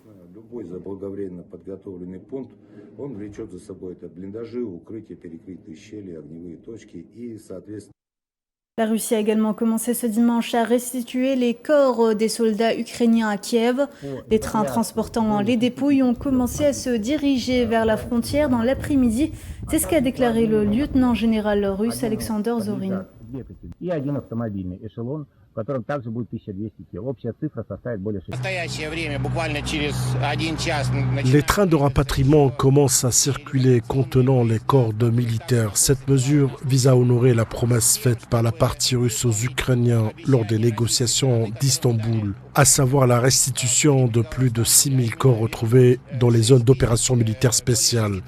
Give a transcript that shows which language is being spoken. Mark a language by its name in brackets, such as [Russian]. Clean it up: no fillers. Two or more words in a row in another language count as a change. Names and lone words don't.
[French] La Russie a également commencé ce dimanche à restituer les corps des soldats ukrainiens à Kiev. Les trains transportant les dépouilles ont commencé à se diriger vers la frontière dans l'après-midi. C'est ce qu'a déclaré le lieutenant-général russe Alexander Zorin. [Russian] в котором также будет 1200 тел. Общая цифра составит более 6. [French] Les trains de rapatriement commencent à circuler contenant les corps de militaires. Cette mesure vise à honorer la promesse faite par la partie russe aux Ukrainiens lors des négociations d'Istanbul, à savoir la restitution de plus de 6000 corps retrouvés dans les zones d'opération militaire spéciale.